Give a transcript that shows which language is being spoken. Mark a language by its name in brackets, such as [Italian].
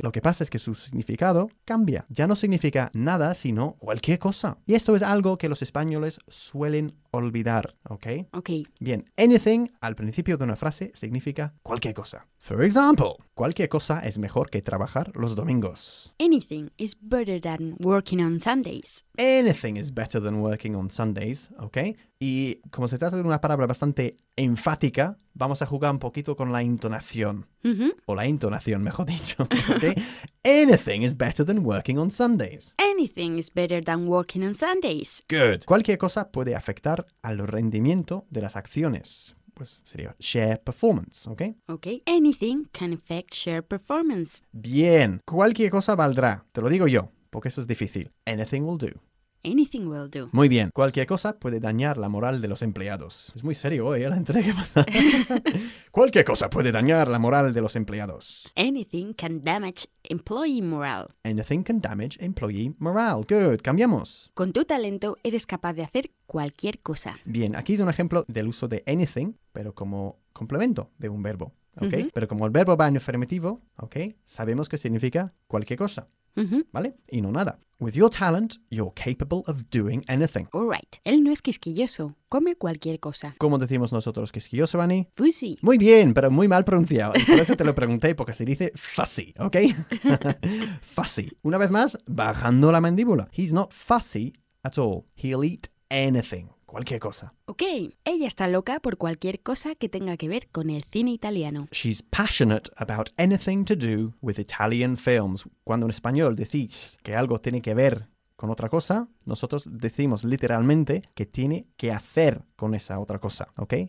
[Spanish] Lo que pasa es que su significado cambia. Ya no significa nada, sino cualquier cosa. Y esto es algo que los españoles suelen olvidar, ¿ok? Ok. Bien, anything al principio de una frase significa cualquier cosa. [English] For example, [Spanish] cualquier cosa es mejor que trabajar los domingos. [English] Anything is better than working on Sundays. Anything is better than working on Sundays, ¿ok? [Spanish] Y como se trata de una palabra bastante enfática, vamos a jugar un poquito con la entonación. Mm-hmm. O la intonación, mejor dicho. [English] Okay? Anything is better than working on Sundays. Anything is better than working on Sundays. Good. [Spanish] Cualquier cosa puede afectar al rendimiento de las acciones. Pues sería share performance, ¿ok? [English] Ok. Anything can affect share performance. [Spanish] Bien. Cualquier cosa valdrá. Te lo digo yo, porque eso es difícil. [English] Anything will do. Anything will do. [Spanish] Muy bien. Cualquier cosa puede dañar la moral de los empleados. Es muy serio hoy la entrega. Cualquier cosa puede dañar la moral de los empleados. [English] Anything can damage employee morale. Anything can damage employee morale. Good. [Spanish] Cambiamos. Con tu talento eres capaz de hacer cualquier cosa. Bien. Aquí es un ejemplo del uso de anything, pero como complemento de un verbo. ¿Ok? Uh-huh. Pero como el verbo va en afirmativo, ¿ok? Sabemos que significa cualquier cosa. Uh-huh. ¿Vale? Y no nada. [English] With your talent, you're capable of doing anything. All right. [Spanish] Él no es quisquilloso. Come cualquier cosa. ¿Cómo decimos nosotros quisquilloso, Vani? [English] Fussy. [Spanish] Muy bien, pero muy mal pronunciado. Y por eso te lo pregunté, porque se dice fussy, ¿ok? Fussy. Una vez más, bajando la mandíbula. [English] He's not fussy at all. He'll eat anything. [Spanish] Cualquier cosa. Ok. Ella está loca por cualquier cosa que tenga que ver con el cine italiano. [English] She's passionate about anything to do with Italian films. [Spanish] Cuando en español decís que algo tiene que ver con otra cosa, nosotros decimos literalmente que tiene que hacer con esa otra cosa, ¿ok?